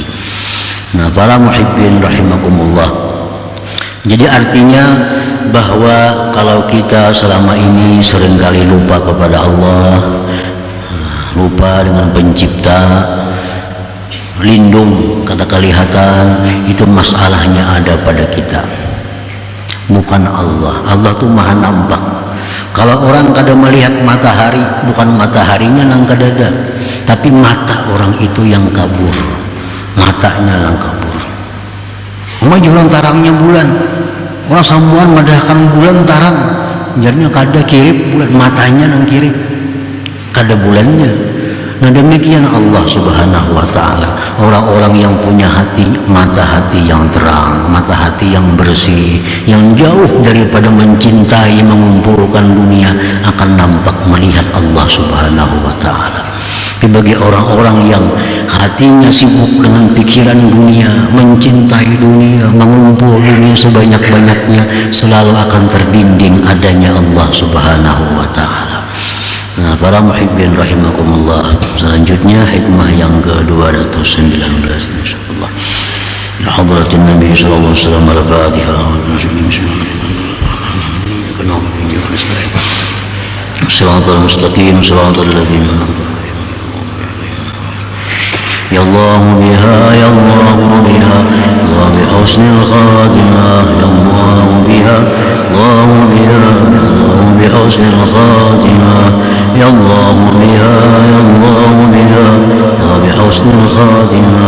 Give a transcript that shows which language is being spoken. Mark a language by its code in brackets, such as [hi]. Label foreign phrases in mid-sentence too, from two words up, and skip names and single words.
[id] Nah, para [ar] محبين رحمكم الله, [id] jadi artinya bahwa kalau kita selama ini seringkali lupa kepada Allah, lupa dengan pencipta, lindung kada kelihatan, itu masalahnya ada pada kita, bukan Allah. Allah tuh maha nampak. Kalau orang kada melihat matahari, bukan mataharinya nang kada ada, tapi mata orang itu yang kabur, matanya yang kabur. [bjn] Jualan tarangnya bulan, orang sambuan madahkan bulan tarang, jadinya kada kirip bulan, matanya nang kirip, kada bulannya. [id] Nah, demikian [ar] الله سبحانه وتعالى. [id] Orang-orang yang punya hati, mata hati yang terang, mata hati yang bersih, yang jauh daripada mencintai mengumpulkan dunia, akan nampak melihat [ar] الله سبحانه وتعالى. [id] Tapi bagi orang-orang yang hatinya sibuk dengan pikiran dunia, mencintai dunia, mengumpul dunia sebanyak-banyaknya, selalu akan terdinding adanya [ar] الله سبحانه وتعالى. [id] Nah, para [ar] محبين رحمكم الله, [id] selanjutnya hikmah yang ke-219 insyaallah. [ar] حضرة النبي صلى الله عليه وسلم الفاتحة. صراط المستقيم صراط الذين أنعمت عليهم. يا الله بها يا الله بها وبحسن الخاتمة يا الله بها الله بها الله بحسن الخاتمة. يا الله بها يا الله بها وبحسن الخاتمة.